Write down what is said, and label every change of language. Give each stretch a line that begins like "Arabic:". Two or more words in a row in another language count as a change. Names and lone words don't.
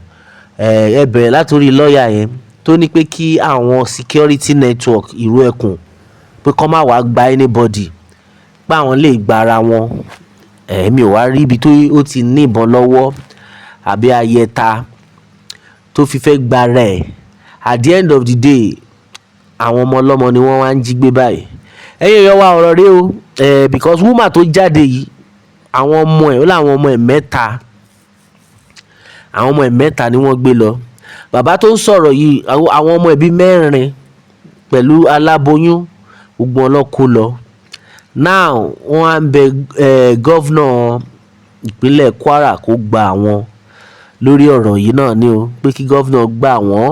Yoruba: Ẹ bẹ̀rẹ̀ látòrí lọ́ọ̀yà yẹn tó ní pé kí àwọn
English: security network
Yoruba: ìró ẹkùn pé kán má wàá gba anybody pé àwọn lè gbára wọn. Mi ò wá rí ibi tó ó ti ní ìbọn lọ́wọ́ àbí ayẹta tó fi fẹ́ gbára ẹ̀.
English: At the end of the day
Yoruba: àwọn ọmọ ọlọ́mọ ni wọ́n wá ń jí gbé báyìí. Ẹ̀yin èèyàn wa ọ̀rọ̀ rẹ o.
English: Because woman
Yoruba: tó jáde yìí àwọn ọmọ ẹ̀ ó láwọn ọmọ ẹ̀ mẹ́ta. Àwọn ọmọ ẹ̀ mẹ́ta ni wọ́n gbé lọ. Bàbá tó ń sọ̀rọ̀ yìí àwọn ọmọ ẹ̀ bíi mẹ́rin pẹ̀lú aláboyún gbogbo wọn ló kó lọ. Now wọ́n á ń bẹ gọ́vnà ìpínlẹ̀ Kwara kó gba àwọn lórí ọ̀rọ̀ yìí náà ni o pé kí gọ́vnà gbà wọ́n.